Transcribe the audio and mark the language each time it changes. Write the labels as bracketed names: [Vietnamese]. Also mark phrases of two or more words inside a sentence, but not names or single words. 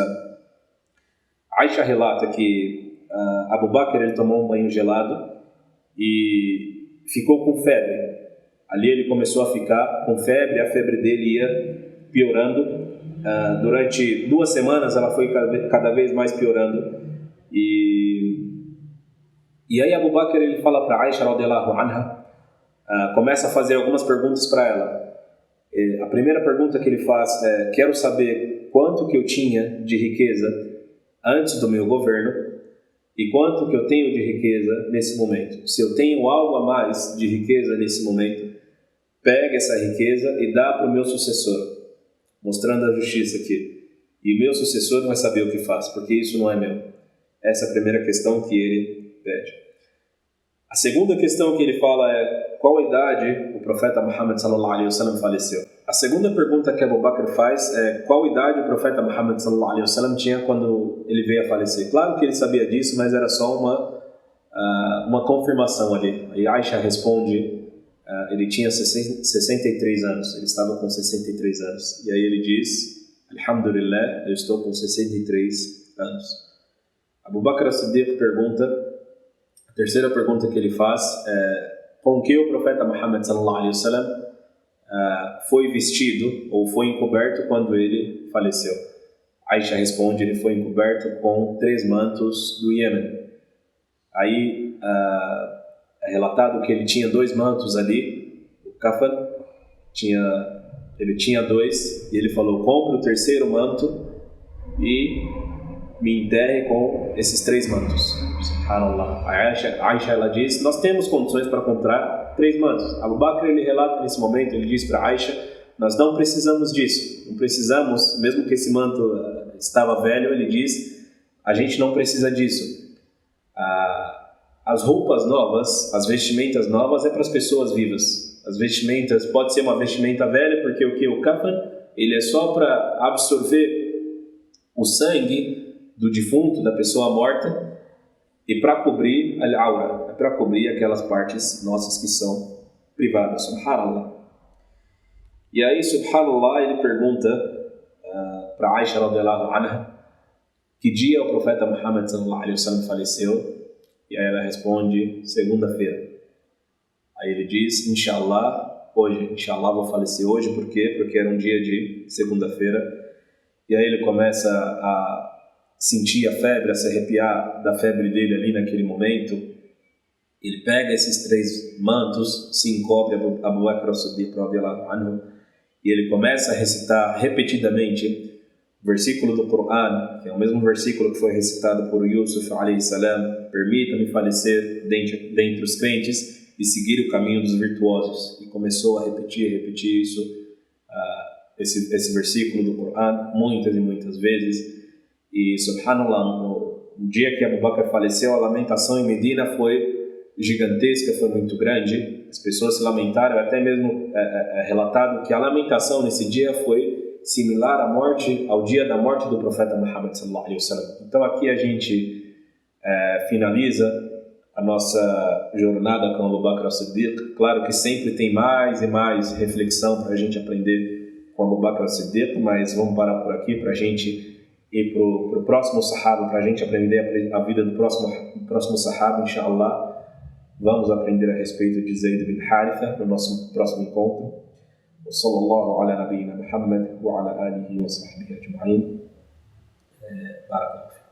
[Portuguese] Aisha relata que Abu Bakr ele tomou um banho gelado e ficou com febre. Ali ele começou a ficar com febre, a febre dele ia piorando. Durante 2 semanas ela foi cada vez mais piorando. E aí Abu Bakr ele fala para Aisha [Arabic] رضي الله عنها, [Portuguese] começa a fazer algumas perguntas para ela. A primeira pergunta que ele faz é: quero saber quanto que eu tinha de riqueza antes do meu governo e quanto que eu tenho de riqueza nesse momento. Se eu tenho algo a mais de riqueza nesse momento, pega essa riqueza e dá para o meu sucessor, mostrando a justiça aqui. E meu sucessor vai saber o que faz, porque isso não é meu. Essa é a primeira questão que ele pede. A segunda questão que ele fala é: qual idade o profeta Muhammad [Arabic] صلى الله عليه وسلم [Portuguese] faleceu? A segunda pergunta que Abu Bakr faz é: qual idade o profeta Muhammad [Arabic] صلى الله عليه وسلم [Portuguese] tinha quando ele veio a falecer? Claro que ele sabia disso, mas era só uma confirmação ali. E Aisha responde: ele tinha 63 anos, ele estava com 63 anos. E aí ele diz: Alhamdulillah, eu estou com 63 anos. Abu Bakr as-Siddiq pergunta, a terceira pergunta que ele faz é: com que o profeta Muhammad [Arabic] صلى الله عليه وسلم [Portuguese] foi vestido ou foi encoberto quando ele faleceu? Aisha responde: ele foi encoberto com 3 mantos do Iêmen. Aí é relatado que ele tinha 2 mantos ali, o kafan, ele tinha 2, e ele falou: compre o 3º manto e me enterre com esses 3 mantos. Subhanallah. A Aisha ela diz: nós temos condições para comprar 3 mantos. Abu Bakr ele relata nesse momento, ele diz para Aisha: nós não precisamos disso, não precisamos, mesmo que esse manto estava velho, ele diz: a gente não precisa disso. As roupas novas, as vestimentas novas é para as pessoas vivas. As vestimentas, pode ser uma vestimenta velha, porque o kafan, ele é só para absorver o sangue do defunto, da pessoa morta, e para cobrir al-aura, para cobrir aquelas partes nossas que são privadas. Subhanallah. E aí, subhanallah, ele pergunta para Aisha [Arabic] رضي الله عنها [Portuguese] que dia o profeta Muhammad [Arabic] صلى الله عليه وسلم [Portuguese] faleceu. E aí ela responde: segunda-feira. Aí ele diz: inshallah, hoje, inshallah vou falecer hoje. Por quê? Porque era um dia de segunda-feira. E aí ele começa a sentir a febre, a se arrepiar da febre dele ali naquele momento. Ele pega esses 3 mantos, se encobre Abu Bakr as-Siddiq [Arabic] رضي الله عنه, [Portuguese] e ele começa a recitar repetidamente o versículo do Coran, que é o mesmo versículo que foi recitado por Yusuf [Arabic] عليه السلام: [Portuguese] permita-me falecer dentre os crentes e seguir o caminho dos virtuosos. E começou a repetir isso, esse versículo do Coran muitas e muitas vezes. E subhanallah, no dia que Abu Bakr faleceu, a lamentação em Medina foi gigantesca, foi muito grande. As pessoas se lamentaram, até mesmo é relatado que a lamentação nesse dia foi similar ao dia da morte do profeta Muhammad [Arabic] صلى الله عليه وسلم. [Portuguese] Então aqui a gente finaliza a nossa jornada com Abu Bakr as-Siddiq. Claro que sempre tem mais e mais reflexão para a gente aprender com Abu Bakr as-Siddiq, mas vamos parar por aqui para a gente ir para o próximo sahaba, para a gente aprender a vida do próximo sahaba, inshallah. Vamos aprender a respeito de Zayd bin Haritha no nosso próximo encontro. [Arabic] وصلى الله على نبينا محمد وعلى آله وصحبه أجمعين. بارك الله.